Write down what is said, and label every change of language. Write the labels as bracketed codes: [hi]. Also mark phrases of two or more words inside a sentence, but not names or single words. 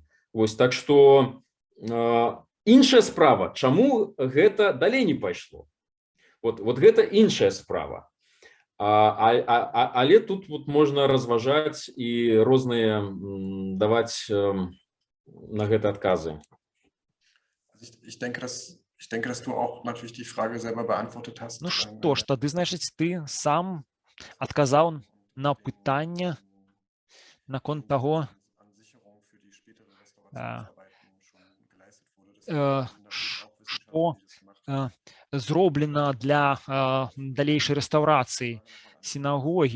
[be] Вось, так што іншая справа, чаму гэта далей не пайшло. Вот гэта іншая справа. Але тут вот можна разважаць і розныя даваць на гэта адказы. [de] Ich denke, dass du auch natürlich die Frage selber beantwortet hast. [be] Ну што ж, тады, значыць, ты сам адказаў на пытанне наконт таго, што зроблена для далейшай рэстаўрацыі сінагогі.